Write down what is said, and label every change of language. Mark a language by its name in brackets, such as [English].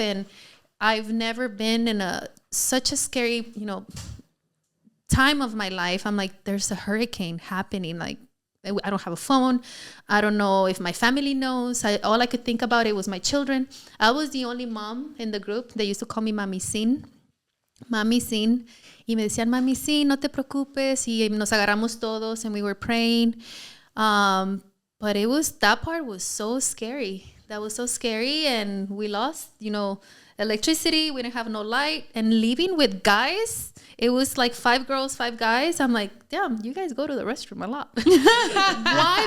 [English] And I've never been in such a scary, you know, time of my life. I'm like, there's a hurricane happening. Like, I don't have a phone. I don't know if my family knows. All I could think about it was my children. I was the only mom in the group. They used to call me Mami Sin. Mami Sin. [Spanish] Y me decían, Mami Sin, no te preocupes. Y nos agarramos todos [English] and we were praying. But that part was so scary. That was so scary. And we lost, you know, electricity. We didn't have no light. And living with guys, it was like 5 girls, 5 guys. I'm like, damn, you guys go to the restroom a lot. Why?